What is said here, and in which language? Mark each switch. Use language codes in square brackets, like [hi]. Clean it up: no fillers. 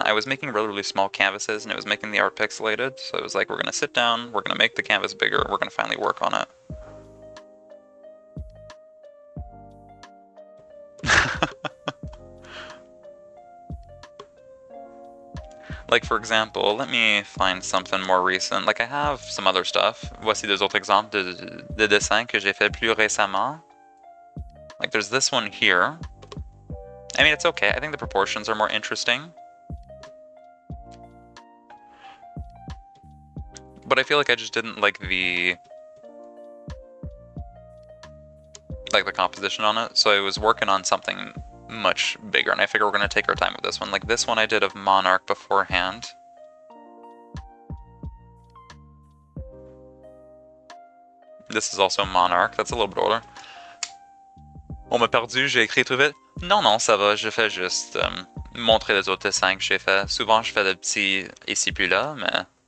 [en] I was making really small canvases and it was making the art pixelated, so it was like, we're gonna sit down, we're gonna make the canvas bigger, we're gonna finally work on it. Like for example, let me find something more recent. Like I have some other stuff. [fr] Voici des autres exemples de dessins que j'ai fait plus récemment. [en] Like there's this one here. I mean, it's okay. I think the proportions are more interesting. But I feel like I just didn't like the composition on it. So I was working on something much bigger, and I figure we're gonna take our time with this one. Like this one I did of Monarch beforehand. This is also Monarch, that's a little bit older. [fr] On m'a perdu, j'ai écrit trop vite. Non, non, ça va, je fais juste montrer les autres dessins que j'ai fait. Souvent je fais des petits ici puis là, mais...